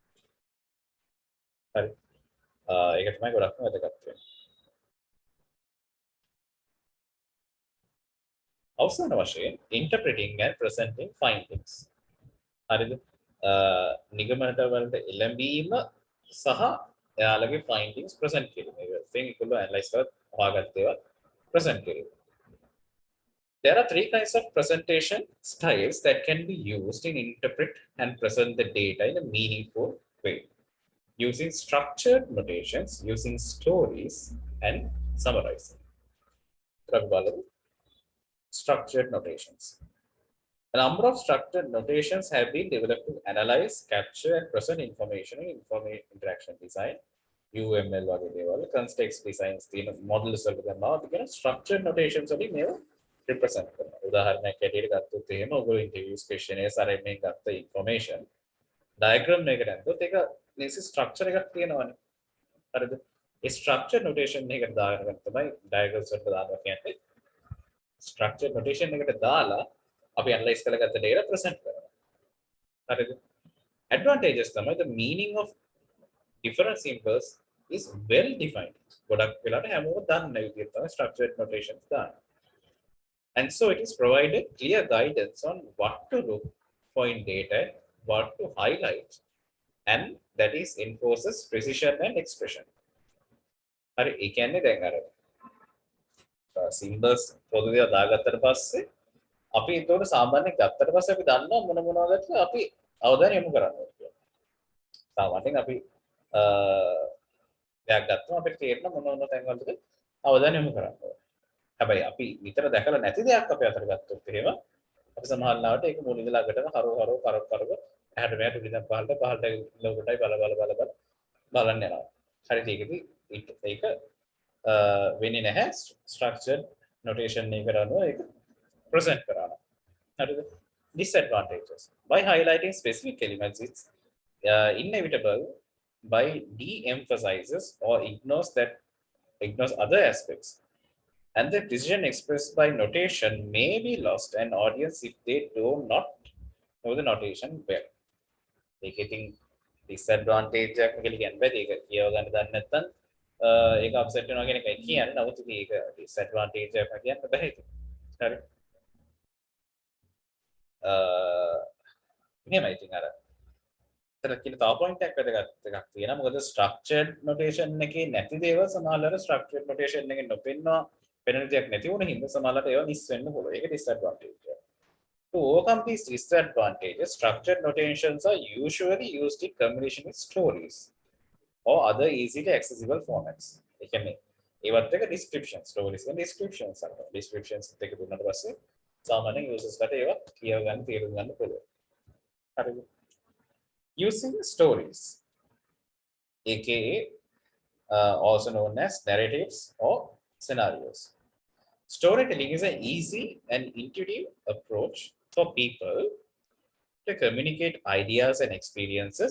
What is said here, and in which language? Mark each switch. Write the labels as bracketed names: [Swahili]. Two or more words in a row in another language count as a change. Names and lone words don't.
[Sinhala] හරි ඒක තමයි ගොඩක්ම වැදගත් වෙන්නේ අවසාන වශයෙන් [English] interpreting and presenting findings [Sinhala] හරිද නිගමනට වලට එළඹීම සහ එයාලගේ findings present කිරීම ඒක ඒකවල analyze කරලා හොයාගත්ත ඒවා present කිරීම [English] There are three kinds of presentation styles that can be used in interpret and present the data in a meaningful way. Using structured notations, using stories, and summarizing. Structured notations. A number of structured notations have been developed to analyze, capture, and present information in interaction design. [Sinhala] UML වගේ දේවල්, [English] context designs [Sinhala] තියෙන models වලට ගන්නවා. අපි කියන [English] structured notations [Sinhala] වලින් මේවා represent කරනවා. උදාහරණයක් ඇටියට ගත්තොත් එහෙම ඔයගොල්ලෝ [English] interviews questionnaires [Sinhala] අරගෙන ගත්ත [English] information diagram [Sinhala] එකකට ඇද්දොත් ඒක නිසි structure එකක් තියෙනවනේ. හරිද? ඒ [English] structure notation [Sinhala] එකකට දාගෙන තමයි diagrams වලට දානවා කියන්නේ. [English] structure notation [Sinhala] එකට දාලා අපි analyze කරගත්ත [English] data present [Sinhala] කරනවා. හරිද? [English] advantages තමයි the meaning of different symbols is well defined. [Sinhala] ගොඩක් වෙලාවට හැමෝම දන්න විදිහට තමයි [English] structured notations [Sinhala] දාන්නේ. [English] And so it is provided clear guidance on what to look for in data, what to highlight, and that is enforces precision and expression. [Sinhala] හරි ඒ කියන්නේ දැන් අර symbols පොදුවේ දාගත්තට පස්සේ අපි ඒතකොට සාමාන්‍යයෙන් ගත්තට පස්සේ අපි දන්නවා මොන මොනවද කියලා අපි අවධානය යොමු කරන්න ඕනේ කියලා. සාමාන්‍යයෙන් අපි දෙයක් ගත්තම අපිට තේරෙන මොන මොන තැන්වලද අවධානය යොමු කරන්න ඕනේ. හැබැයි අපි විතර දැකලා නැති දෙයක් අපේ අතට ගත්තොත් එහෙම අපි සමහර ලාවට ඒක මුල ඉඳලා අගටම හරව කරව ඇහැට මෙහාට උඩින් පහළට ලෝකටයි බල බලන්න යනවා. හරිද? ඒකදී ඒක වෙන්නේ නැහැ [English] structured notation [Sinhala] එකකට අනුව ඒක present කරනවා. හරිද? [English] Disadvantages. By highlighting specific elements, it's inevitable by de-emphasizes or ignores other aspects. And the precision expressed by notation may be lost an audience if they do not know the notation well. [Sinhala] ඒක ඉතින් disadvantage එකක් කියලා කියන්න බෑ. ඒක කියව ගන්න දන්නේ නැත්නම් ඒක අප්සෙට් වෙනවා කියන එකයි කියන්නේ. නමුත් ඉතින් ඒක disadvantage එකක් කියන්න බෑ ඒක. හරි. මෙහෙමයි ඉතින් අර තර කියන තව පොයින්ට් එකක් වැදගත් එකක් තියෙනවා. මොකද [English] structured notation [Sinhala] එකේ නැති දේවල් සමහරවල් [English] structured notation [Sinhala] එකෙන් නොපෙන්නවා penalty දෙයක් නැති වුණ හින්දා සමහරවිට ඒවා මිස් වෙන්න පුළුවන්. ඒක disadvantage එක. [English] To overcome these disadvantages, structured notations are usually used in combination with stories or other easily accessible formats. [Sinhala] ඒ කියන්නේ ඒවත් එක [English] description stories and descriptions [Sinhala] අරගෙන descriptions දෙක දුන්නාට පස්සේ සාමාන්‍යයෙන් users-ලාට ඒවා කියව ගන්න තේරුම් ගන්න පුළුවන්. හරිද? [English] Using stories, aka also known as narratives or scenarios. Storytelling is an easy and intuitive approach for people to communicate ideas and experiences.